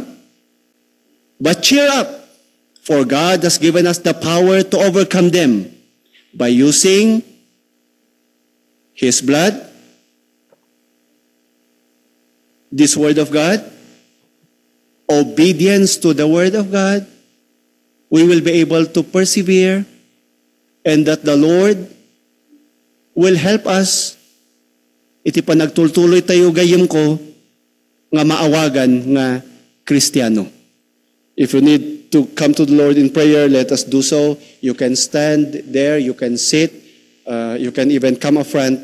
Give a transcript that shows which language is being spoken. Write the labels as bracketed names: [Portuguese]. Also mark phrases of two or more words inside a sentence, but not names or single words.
[English] But cheer up, for God has given us the power to overcome them by using His blood, this word of God, obedience to the word of God. We will be able to persevere, and that the Lord will help us. [Iloko] Iti panagtultuloy tayo gayem ko nga maawagan nga Kristiyano. [English] If you need to come to the Lord in prayer, let us do so. You can stand there, you can sit, you can even come up front.